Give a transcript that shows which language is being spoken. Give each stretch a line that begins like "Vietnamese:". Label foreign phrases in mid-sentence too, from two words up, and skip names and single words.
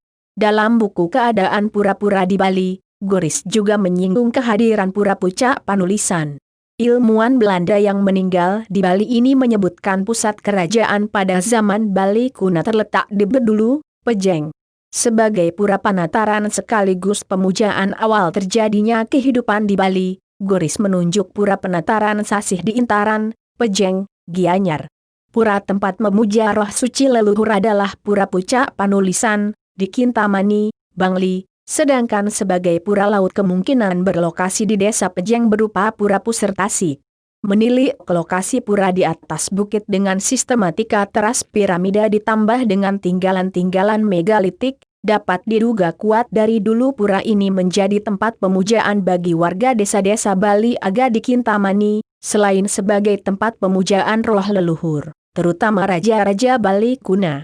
Indonesian: Dalam buku Keadaan Pura-Pura di Bali, Goris juga menyinggung kehadiran Pura Puncak Panulisan. Ilmuwan Belanda yang meninggal di Bali ini menyebutkan pusat kerajaan pada zaman Bali kuno terletak di Bedulu, Pejeng. Sebagai pura panataran sekaligus pemujaan awal terjadinya kehidupan di Bali, Goris menunjuk pura penataran Sasih di Intaran, Pejeng, Gianyar. Pura tempat memuja roh suci leluhur adalah Pura Puncak Panulisan, di Kintamani, Bangli. Sedangkan sebagai pura laut kemungkinan berlokasi di desa Pejeng berupa Pura Pusertasi. Menilik lokasi pura di atas bukit dengan sistematika teras piramida ditambah dengan tinggalan-tinggalan megalitik, dapat diduga kuat dari dulu pura ini menjadi tempat pemujaan bagi warga desa-desa Bali Aga di Kintamani, selain sebagai tempat pemujaan roh leluhur, terutama raja-raja Bali kuno.